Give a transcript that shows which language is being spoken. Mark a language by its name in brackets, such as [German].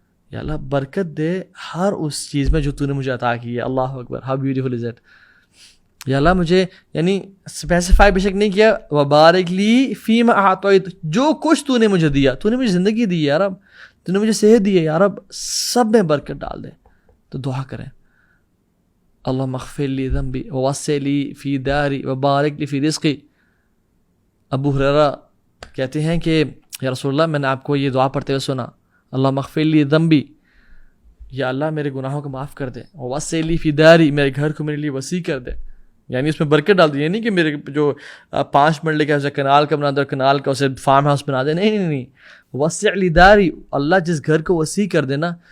[Urdu] یا اللہ برکت دے ہر اس چیز میں جو تو نے مجھے عطا کی ہے. اللہ اکبر, [English] How beautiful is it. [Urdu] یا اللہ مجھے یعنی اسپیسیفائی بے شک نہیں کیا, [Arabic] وبارک لی فیما اعطیت, [Urdu] جو کچھ تو نے مجھے دیا, تو نے مجھے زندگی دی ہے یا رب, تو نے مجھے صحت دی ہے یا رب, سب میں برکت ڈال دے. تو دعا کریں, [Arabic] اللہم اغفر لی ذنبی ووسع لی فی داری وبارک لی فی رزقی. [Urdu] ابو ہریرہ کہتے ہیں کہ یا رسول اللہ میں نے آپ کو یہ دعا پڑھتے ہوئے سنا, [Arabic] اللہم اغفر لی ذنبی, [Urdu] یا اللہ میرے گناہوں کو معاف کر دے, [Arabic] ووسع لی فی داری, [Urdu] میرے گھر کو میرے لیے وسیع کر دے, یعنی اس میں برکت ڈال دی. یعنی کہ میرے جو 5 مرلے کا اسے کنال کا بنا دے, کنال کا اسے فارم ہاؤس بنا دے, نہیں. [Arabic] وسع لی داری, [Urdu] اللہ جس گھر کو وسیع کر دے نا,